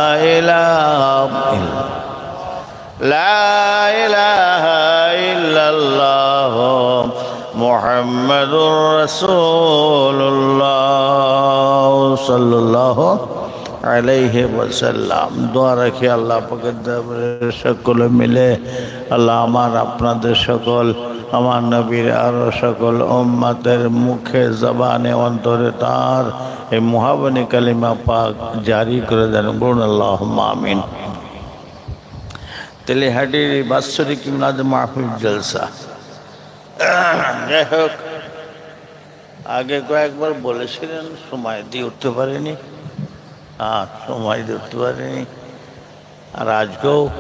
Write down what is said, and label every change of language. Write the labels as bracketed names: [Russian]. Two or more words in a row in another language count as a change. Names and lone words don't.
[Arabic] الہ الا اللہ محمد رسول اللہ صلی اللہ علیہ [Urdu] وسلم دعا رکھے اللہ پاک [Bangla] সকল মিলে আল্লাহ আমার আপনাদের সকল আমার নবীর আরো সকল উম্মতের মুখে জবানে অন্তরে তার এই মুহাব্বনী কালিমা পাক জারি করে দেন বলুন [Arabic] اللهم آمين [Bangla] তেলেহাটির বাৎসরিক মিলাদ মাহফিল জলসা যাই হোক আগে কয়েকবার বলেছিলেন সময় দিয়ে উঠতে পারেনি সময় দিয়ে উঠতে পারেনি আর আজকেও